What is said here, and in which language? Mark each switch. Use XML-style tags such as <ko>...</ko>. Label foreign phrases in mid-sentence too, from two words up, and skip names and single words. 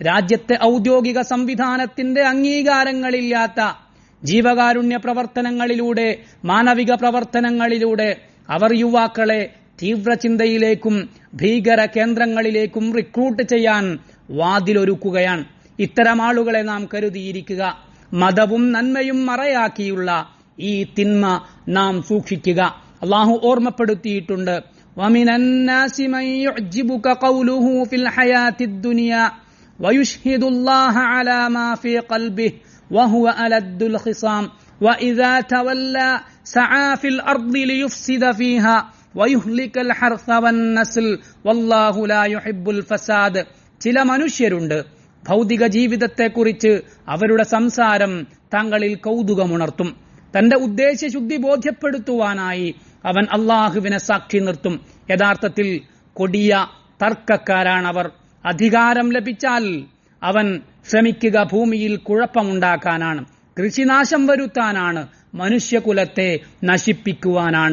<ml>രാജ്യത്തെ ഔദ്യോഗിക സംവിധാനത്തിന്റെ അംഗീകാരങ്ങളില്ലാത്ത ജീവകാരുണ്യ പ്രവർത്തനങ്ങളിലൂടെ, മാനവിക പ്രവർത്തനങ്ങളിലൂടെ അവർ യുവാക്കളെ തീവ്രചിന്തയിലേക്കും ഭീകര കേന്ദ്രങ്ങളിലേക്കും റിക്രൂട്ട് ചെയ്യാൻ വാതിലൊരുക്കുകയാണ്. ഇത്തരം ആളുകളെ നാം കരുതിയിരിക്കുക. മതവും നന്മയും മറയാക്കിയുള്ള ഈ തിന്മ നാം സൂക്ഷിക്കുക. അള്ളാഹു ഓർമ്മപ്പെടുത്തിയിട്ടുണ്ട്,</ml> <ar>وَمِنَ النَّاسِ مَن يُعْجِبُكَ قَوْلُهُ فِي الْحَيَاةِ الدُّنْيَا وَيُشْهِدُ اللَّهَ عَلَى مَا فِي قَلْبِهِ وَهُوَ أَلَدُّ الْخِصَامِ وَإِذَا تَوَلَّى سَعَى فِي الْأَرْضِ لِيُفْسِدَ فِيهَا وَيُهْلِكَ الْحَرْثَ وَالنَّسْلَ وَاللَّهُ لَا يُحِبُّ الْفَسَادَ.</ar> <ml>ചില മനുഷ്യരുണ്ട്, ഭൗതിക ജീവിതത്തെക്കുറിച്ച് അവരുടെ സംസാരം താങ്കളിൽ കൗതുകമുണർത്തും. തന്റെ ഉദ്ദേശ്യശുദ്ധി ബോധ്യപ്പെടുത്തുവാനായി അവൻ അള്ളാഹുവിനെ സാക്ഷി നിർത്തും. യഥാർത്ഥത്തിൽ കൊടിയ തർക്കക്കാരാണവർ. അധികാരം ലഭിച്ചാൽ അവൻ ശ്രമിക്കുക ഭൂമിയിൽ കുഴപ്പമുണ്ടാക്കാനാണ്, കൃഷിനാശം വരുത്താനാണ്, മനുഷ്യകുലത്തെ നശിപ്പിക്കുവാനാണ്.</ml>